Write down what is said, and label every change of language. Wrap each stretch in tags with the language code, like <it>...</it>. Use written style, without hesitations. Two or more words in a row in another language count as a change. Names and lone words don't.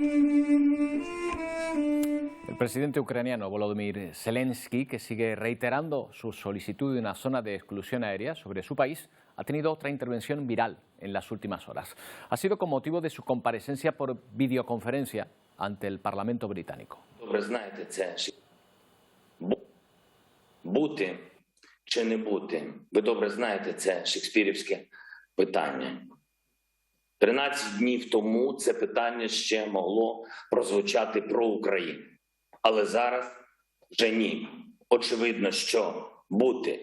<es>El presidente ucraniano Volodymyr Zelensky, que sigue reiterando su solicitud de una zona de exclusión aérea sobre su país, ha tenido otra intervención viral en las últimas horas. Ha sido con motivo de su comparecencia por videoconferencia ante el Parlamento británico.</es> <uk>Бути чи не бути? Ви добре знаєте, це шекспірівське питання. 13 днів тому це питання ще могло прозвучати про Україну. Але зараз вже ні. Очевидно, що бути.</uk>